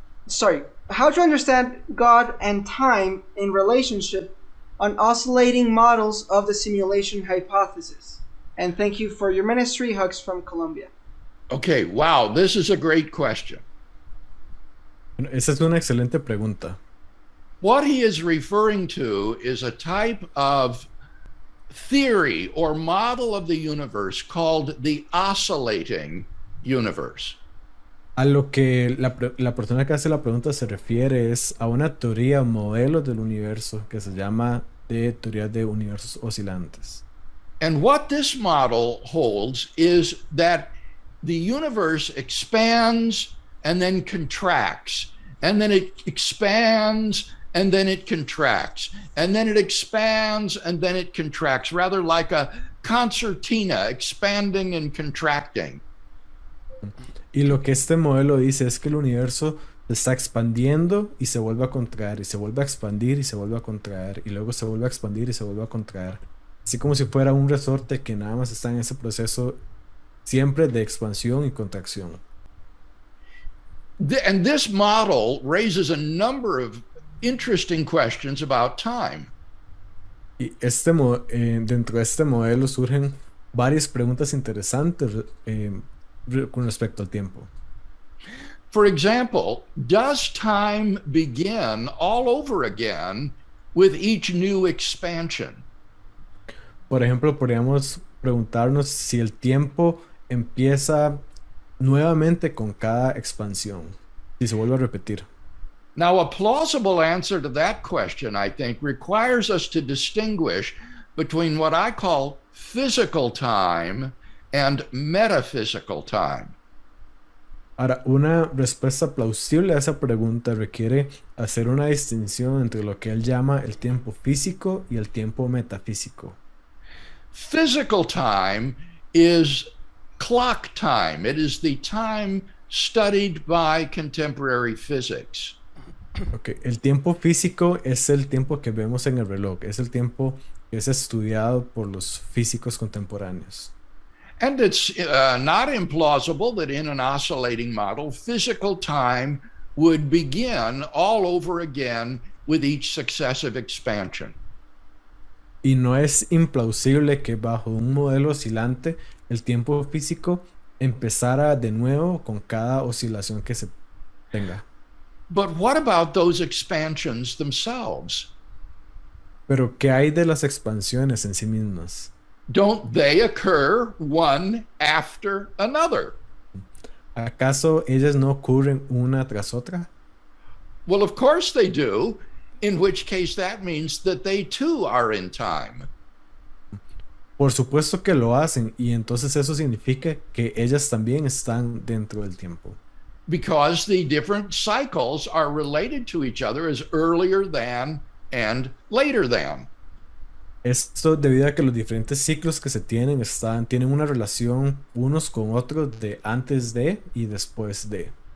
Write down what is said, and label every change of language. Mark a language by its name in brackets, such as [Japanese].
[English] How to understand God and time in relationship on oscillating models of the simulation hypothesis. And thank you for your ministry. Hugs from Colombia. Okay, wow, this is a great question. [Spanish] Bueno, esa es una excelente pregunta. [English] What he is referring to is a type of theory or model of the universe called the oscillating universe. [Spanish] A lo que la persona que hace la pregunta se refiere es a una teoría o modelo del universo que se llama de teoría de universos oscilantes. [English] And what this model holds is that the universe expands and then contracts, and then it expands and then it contracts, and then it expands and then it contracts, rather like a concertina expanding and contracting. [Spanish] Y lo que este modelo dice es que el universo se está expandiendo y se vuelve a contraer, y se vuelve a expandir y se vuelve a contraer, y luego se vuelve a expandir y se vuelve a contraer. Así como si fuera un resorte que nada más está en ese proceso siempre de expansión y contracción. [English] And this model raises a number of interesting questions about time. [Spanish] Y dentro de este modelo surgen varias preguntas interesantes con respecto al tiempo. [English] For example, does time begin all over again with each new expansion? [Spanish] Por ejemplo, podríamos preguntarnos si el tiempo empieza nuevamente con cada expansión, si se vuelve a repetir. [English] Now, a plausible answer to that question, I think, requires us to distinguish between what I call physical time and metaphysical time. [Spanish] Ahora, una respuesta plausible a esa pregunta requiere hacer una distinción entre lo que él llama el tiempo físico y el tiempo metafísico. [English] Physical time is clock time. It is the time studied by contemporary physics. Okay. [Spanish] El tiempo físico es el tiempo que vemos en el reloj, es el tiempo que es estudiado por los físicos contemporáneos. [English] And it's not implausible that in an oscillating model, physical time would begin all over again with each successive expansion. [Spanish] Y no es implausible que bajo un modelo oscilante el tiempo físico empezara de nuevo con cada oscilación que se tenga. [English] But what about those expansions themselves? [Spanish] Pero ¿qué hay de las expansiones en sí mismas? [English] Don't they occur one after another? [Spanish] ¿Acaso ellas no ocurren una tras otra? [English] Well, of course they do, in which case that means that they too are in time. [Spanish] Por supuesto que lo hacen, y entonces eso significa que ellas también están dentro del tiempo. [English] Because the different cycles are related to each other as earlier than and later than. [Spanish] Esto debido a que los diferentes ciclos que se tienen tienen una relación unos con otros de antes de y después de.